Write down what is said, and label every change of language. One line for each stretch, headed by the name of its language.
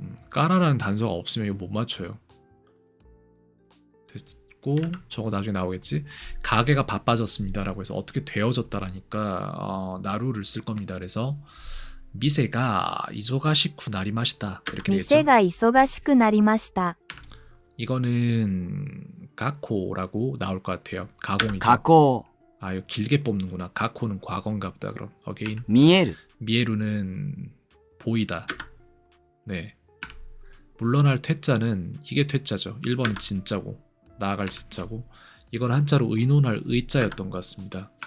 Korean: 까라라는 단서가 없으면 이거 못 맞춰요. 됐고, 저거 나중에 나오겠지. 가게가 바빠졌습니다라고 해서 어떻게 되어졌다라니까 나루를 쓸 겁니다. 그래서
Japanese: 미세가 이소가시쿠 나리마시다
Korean: 이렇게 되겠죠.
Japanese: 店が忙しくなりました
Korean: 이거는 가코라고 나올 것 같아요. 가공이죠.
Japanese: 加工
Korean: 아, 이거 길게 뽑는구나. 가코는 과거인가 보다. 그럼 어게인.
Japanese: 見える
Korean: 미에루는 보이다. 네. 물러날 퇴자는 이게 퇴자죠. 1번은 진짜고, 나아갈 진짜고, 이건 한자로 의논할 의자였던 것 같습니다.